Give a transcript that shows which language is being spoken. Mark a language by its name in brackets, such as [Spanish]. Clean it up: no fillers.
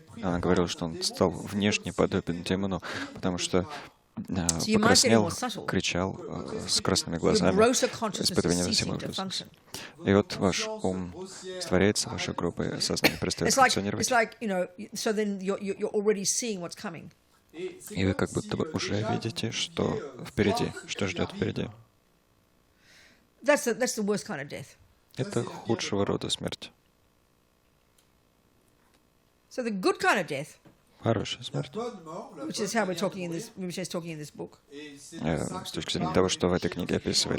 [Russian] И она говорила, что он стал внешне подобен демону, потому что покраснел, кричал с красными глазами, испытывая невыносимый ужас. И вот ваш ум растворяется, ваше грубое сознание перестает функционировать. [English] So then you're already seeing what's coming. [Russian] И вы как будто бы уже видите, что впереди, что ждет впереди. [English] That's the worst kind of death. [Russian] Это худшего рода смерть. [English] So the good kind of death, [Russian] Хорошая смерть. [English] which is how we're talking in this, which is talking in this book, [Russian] С точки зрения того, что в этой книге описывает